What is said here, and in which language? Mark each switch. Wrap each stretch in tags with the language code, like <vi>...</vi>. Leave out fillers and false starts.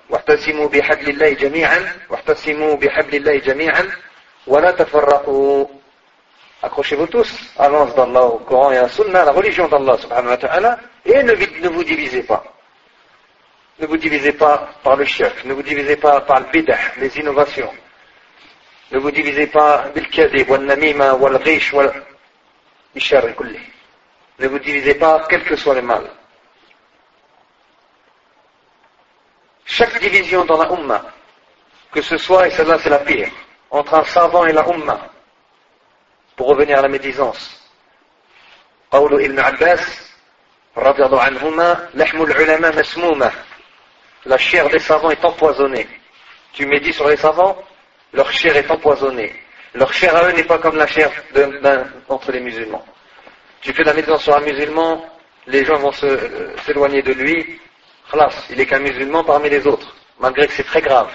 <ar>واعتصموا بحبل الله جميعا واعتصموا بحبل الله جميعا ولا تفرقوا.</ar> <fr>Accrochez-vous tous à l'anse d'Allah, au Coran et à la Sunna, la religion d'Allah subhanahu wa ta'ala, et ne vous divisez pas. Ne vous divisez pas par le shirk, ne vous divisez pas par le bid'ah, les innovations. Ne vous divisez pas</fr> <ar>bil kadhib wal namima wal ghish wal ishar kulli.</ar> <fr>Ne vous divisez pas quel que soit le mal. Chaque division dans la Ummah, que ce soit, et celle-là c'est la pire, entre un savant et la Ummah, pour revenir à la médisance.</fr> <ar>قول ابن عباس رضي الله عنهما لحم العلماء مسمومة.</ar> <fr>La chair des savants est empoisonnée. Tu médis sur les savants, leur chair est empoisonnée. Leur chair à eux n'est pas comme la chair entre les musulmans. Tu fais la médisance sur un musulman, les gens vont s'éloigner de lui. Khlas, il est qu'un musulman parmi les autres, malgré que c'est très grave.</fr>